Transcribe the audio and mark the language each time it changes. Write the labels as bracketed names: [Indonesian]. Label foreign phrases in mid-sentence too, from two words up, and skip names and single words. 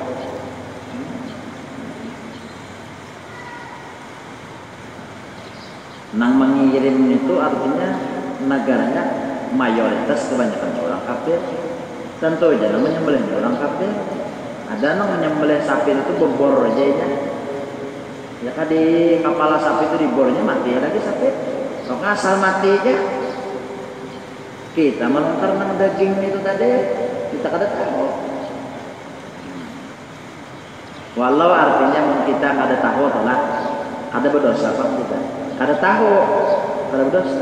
[Indonesian] Nang mengirim itu artinya negaranya mayoritas kebanyakan orang kafir. Tentu aja namanya menyembelih orang kafir. Ada yang menyembelih sapi itu berbor aja ya. Ya kan di kepala sapi itu dibornya mati lagi sapi. Sok asal mati aja. Kita menukar nang daging itu tadi kita kada tahu. Walau artinya kita kada tahu lah. [Banjar] Kada berdosa apa kita. Kada tahu. Kada berdosa.